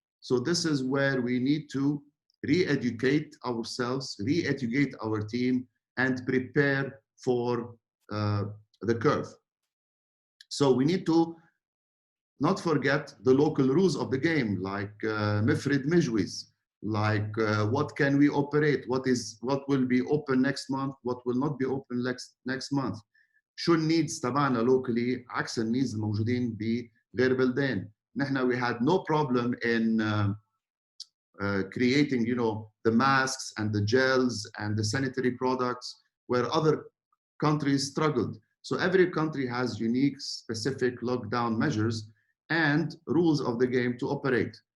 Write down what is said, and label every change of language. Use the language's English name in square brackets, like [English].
[English] So this is where we need to re-educate ourselves, re-educate our team, and prepare for the curve. So we need to not forget the local rules of the game, like Mifrid Mijwiz, like what can we operate, what will be open next month, what will not be open next month. [Arabic] شو النيدز تبعنا locally عكس النيدز الموجودين بغير بلدان. [English] نحن we had no problem in creating, you know, the masks and the gels and the sanitary products where other countries struggled. So every country has unique, specific lockdown measures and rules of the game to operate.